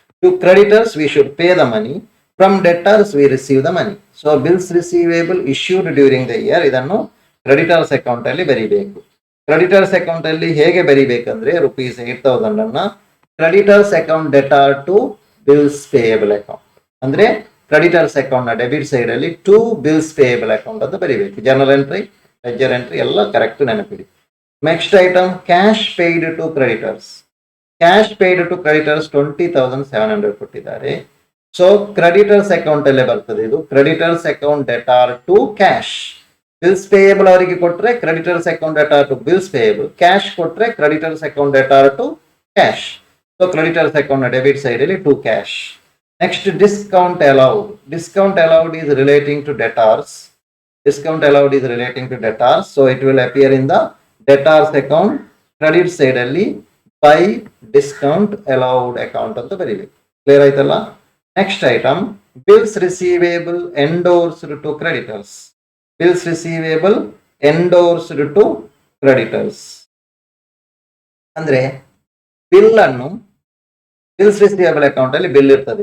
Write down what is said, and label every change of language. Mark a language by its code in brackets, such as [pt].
[en] To creditors, we should pay the money. From debtors, we receive the money. So bills receivable issued during the year, [kn] ಇದನ್ನು creditors account ಅಲ್ಲಿ ಬರಿಬೇಕು. Creditors account ಅಲ್ಲಿ ಹೇಗೆ ಬರಿಬೇಕಂದ್ರೆ rupees 8,000 ಅನ್ನ creditors account debtor to bills payable account. ಅಂದ್ರೆ creditors account ನ debit side ಅಲ್ಲಿ to bills payable account ಅಂತ ಬರಿಬೇಕು. ಜನರಲ್ ಎಂಟ್ರಿ [en] Ledger entry ಎಲ್ಲ correct ನೆನಪಿಡಿ. Next item cash paid to creditors. [kn] Cash paid to creditors 20,700 ಕೊಟ್ಟಿದ್ದಾರೆ. So creditors account ಅಲ್ಲೇ ಬರ್ತದೆ ಇದು. Creditors account debtor to cash. Bills payable ಅವರಿಗೆ ಕೊಟ್ರೆ creditors account debtor to bills payable. Cash ಕೊಟ್ರೆ creditors account debtor to cash. So creditors account debit side ಅಲ್ಲಿ to cash. [en] Next discount allowed. Discount allowed is relating to debtors. Discount allowed is relating to debtors. So it will appear in the debtors account credit side ಅಲ್ಲಿ by discount allowed account [kn] ಅಂತ ಬರೀಬೇಕು. Clear ಆಯ್ತಲ್ಲ. [en] Next item bills receivable endorsed to creditors. [kn] Bills receivable ಎಂಡೋರ್ಸ್ಡ್ to creditors ಅಂದ್ರೆ bill ಅನ್ನು bills receivable account ಅಲ್ಲಿ bill ಇರ್ತದೆ.